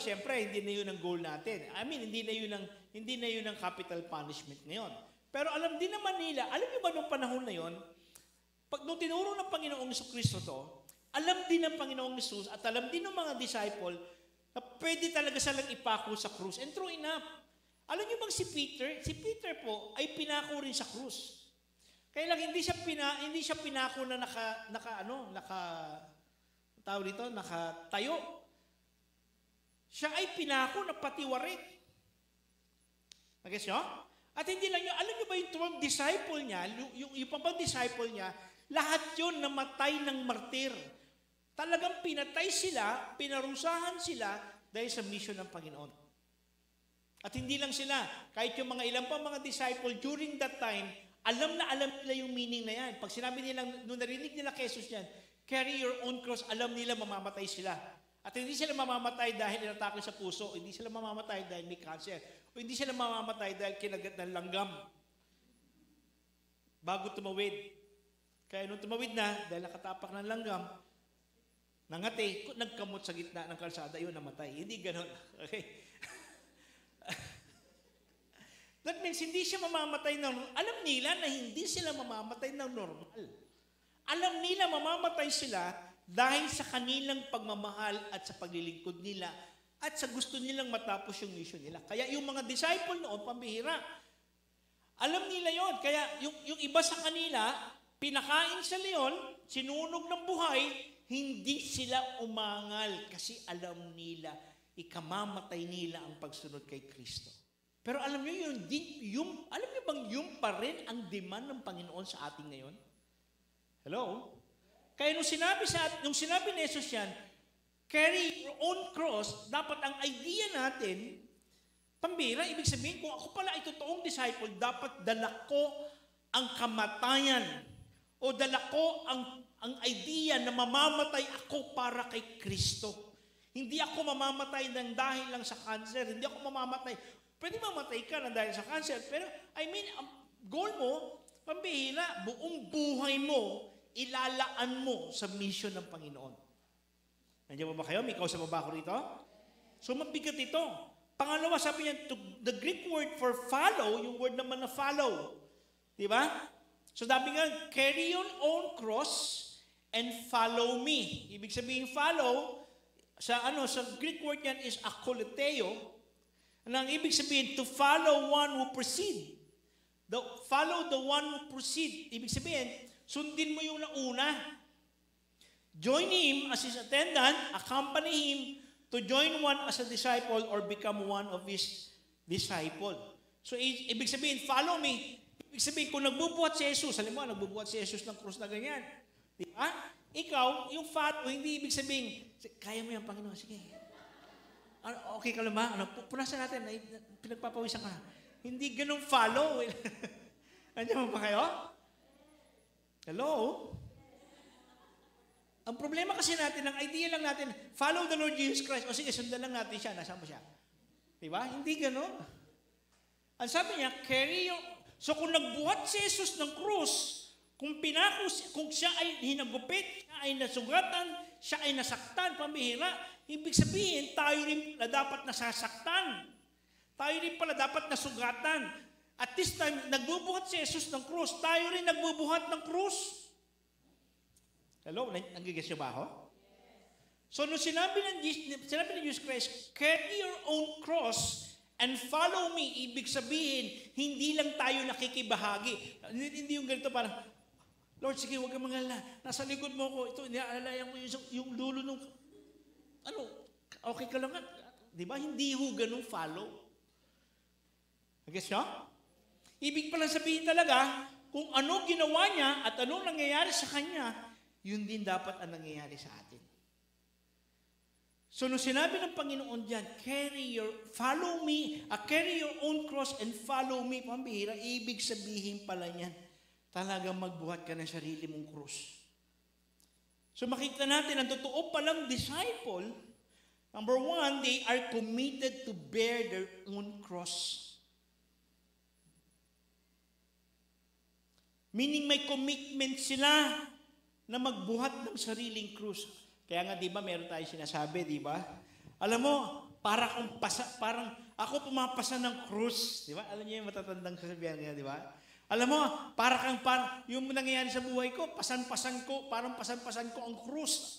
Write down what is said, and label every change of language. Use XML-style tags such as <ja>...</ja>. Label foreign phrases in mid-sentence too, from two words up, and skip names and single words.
<tl>Siyempre, hindi na yun ang goal natin. Hindi na yun ang capital punishment ngayon. Pero alam din naman nila, alam niyo ba nung panahon na yun, nung tinuro ng Panginoong Jesucristo to, alam din ng Panginoong Jesus at alam din ng mga disciple na pwede talaga silang ipako sa krus.</tl> <en>And true enough,</en> <tl>alam niyo bang si Peter po ay pinako rin sa krus. Kaya lang hindi siya pinako na nakatayo. Siya ay pinako na patiwarik. Nagets nyo? At hindi lang yun, alam niyo ba yung disciple niya, yung pang disciple niya, lahat yun namatay ng martir. Talagang pinatay sila, pinarusahan sila dahil sa mission ng Panginoon. At hindi lang sila, kahit yung mga ilang pang mga disciple</tl> <en>during that time,</en> <tl>alam nila yung meaning na yan. Pag sinabi nila, nung narinig nila kay Jesus yan,</tl> <en>carry your own cross,</en> <tl>alam nila mamamatay sila. At hindi sila mamamatay dahil inatake sa puso, hindi sila mamamatay dahil may cancer, o hindi sila mamamatay dahil kinagat ng langgam. Bago tumawid. Kaya nung tumawid na, dahil nakatapak ng langgam, nangati, nagkamot sa gitna ng kalsada, yun namatay. Hindi ganon. Okay?</tl> <en>That means</en> <tl>hindi siya mamamatay alam nila na hindi sila mamamatay ng normal. Alam nila mamamatay sila dahil sa kanilang pagmamahal at sa paglilingkod nila at sa gusto nilang matapos yung mission nila. Kaya yung mga disciple noon, pambihira. Alam nila yon. Kaya yung iba sa kanila, pinakain sa leon, sinunog ng buhay, hindi sila umangal kasi alam nila, ikamamatay nila ang pagsunod kay Kristo. Pero alam niyo alam niyo bang yung pa rin ang demand ng Panginoon sa atin ngayon? Hello? Kaya nung sinabi ni Jesus yan,</tl> <en>carry your own cross,</en> <tl>dapat ang idea natin, pambira, ibig sabihin, kung ako pala ay totoong disciple, dapat dala ko ang kamatayan o dala ko ang idea na mamamatay ako para kay Kristo. Hindi ako mamamatay ng dahil lang sa cancer. Hindi ako mamamatay. Pwede mamatay ka ng dahil sa cancer. Pero, ang goal mo, pambihira, buong buhay mo, ilalaan mo sa mission ng Panginoon. Nandiyan ba kayo? May kausap ba ako rito? So, mabigat ito. Pangalawa, sabi niya,</tl> <en>the Greek word for follow,</en> <tl>yung word naman na follow. Di ba? So, sabi nga,</tl> <en>carry your own cross and follow me.</en> <tl>Ibig sabihin, follow, sa</tl> <en>Greek word</en> <tl>yan is akoleteo. Ang ibig sabihin,</tl> <en>to follow one who proceed. Follow the one who proceed.</en> <tl>Ibig sabihin, sundin mo yung nauna.</tl> <en>Join him as his attendant, accompany him to join one as a disciple or become one of his disciple.</en> <tl>So, ibig sabihin,</tl> <en>follow me.</en> <tl>Ibig sabihin, kung nagbubuhat si Jesus, halimbawa, nagbubuhat si Jesus ng krus na ganyan. Di ba? Ikaw, yung follow, hindi ibig sabihin, kaya mo yan, Panginoon, sige. Okay ka lang ba? Punasan natin, pinagpapawisan ka. Hindi ganun follow. Andiyan mo ba kayo? Hello? Ang problema kasi natin, ang idea lang natin,</tl> <en>follow the Lord Jesus Christ.</en> <tl>O sige, sundan lang natin siya. Nasaan ba siya? Diba? Hindi ganun. Ang sabi niya, carry yung... So kung nagbuhat si Jesus ng krus, kung siya ay hinagupit, siya ay nasugatan, siya ay nasaktan, pambihira, ibig sabihin, tayo rin na dapat nasasaktan. Tayo rin pala dapat nasugatan.</tl> <en>At this time,</en> <tl>nagbubuhat si Jesus ng krus, tayo rin nagbubuhat ng krus. Hello? Nagigis niyo ba ako? So, nung sinabi ni Jesus Christ,</tl> <en>carry your own cross and follow me,</en> <tl>ibig sabihin, hindi lang tayo nakikibahagi. Hindi yung ganito parang, Lord, sige, huwag kang mangalala. Nasa likod mo ko. Ito, niaalala mo yung dulo nung, okay ka lang. Di ba? Hindi ho ganun follow. Guess nyo? Ibig pala sabihin talaga, kung ano ginawa niya at ano nangyayari sa kanya, yun din dapat ang nangyayari sa atin. So, nung sinabi ng Panginoon dyan,</tl> <en>follow me, carry your own cross and follow me,</en> <tl>pambihira, ibig sabihin pala niyan, talagang magbuhat ka ng sarili mong krus. So, makita natin, ang totoo palang disciple,</tl> <en>number one, they are committed to bear their own cross.</en> <tl>Meaning may commitment sila na magbuhat ng sariling krus. Kaya nga, di ba, meron tayo sinasabi, di ba? Alam mo, parang ako pumapasa ng krus. Di ba? Alam niyo yung matatandang kasabihan niya, di ba? Alam mo, parang yung nangyayari sa buhay ko, pasan-pasan ko ang krus.</tl>